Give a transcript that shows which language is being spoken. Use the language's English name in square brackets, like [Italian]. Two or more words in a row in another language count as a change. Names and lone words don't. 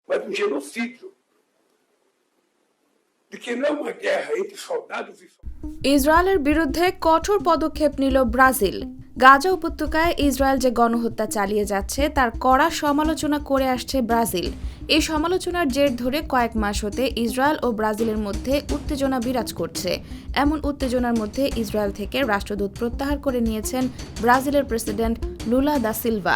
[Portuguese] mas do genocídio, de que não é uma guerra entre soldados e [Bangla] ইসরায়েলের বিরুদ্ধে কঠোর পদক্ষেপ নিল ব্রাজিল। গাজা উপত্যকায় ইসরায়েল যে গণহত্যা চালিয়ে যাচ্ছে তার কড়া সমালোচনা করে আসছে ব্রাজিল। এই সমালোচনার জের ধরে কয়েক মাস হতে ইসরায়েল ও ব্রাজিলের মধ্যে উত্তেজনা বিরাজ করছে। এমন উত্তেজনার মধ্যে ইসরায়েল থেকে রাষ্ট্রদূত প্রত্যাহার করে নিয়েছেন ব্রাজিলের প্রেসিডেন্ট লুলা দা সিলভা।